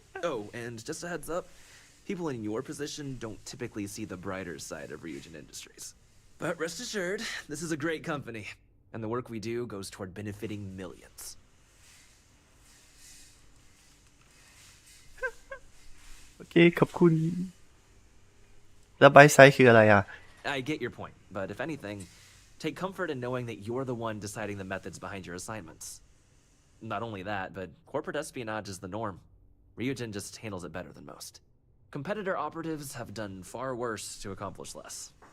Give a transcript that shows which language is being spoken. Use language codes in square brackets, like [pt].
[en] Oh, and just a heads up, people in your position don't typically see the brighter side of Ryujin Industries. But rest assured, this is a great company, and the work we do goes toward benefiting millions. [th] โอเคขอบคุณแล้วไบไซส์คืออะไรอ่ะ [en] I get your point, but if anything, take comfort in knowing that you're the one deciding the methods behind your assignments. Not only that, but corporate espionage is the norm. Ryujin just handles it better than most. Competitor operatives have done far worse to accomplish less.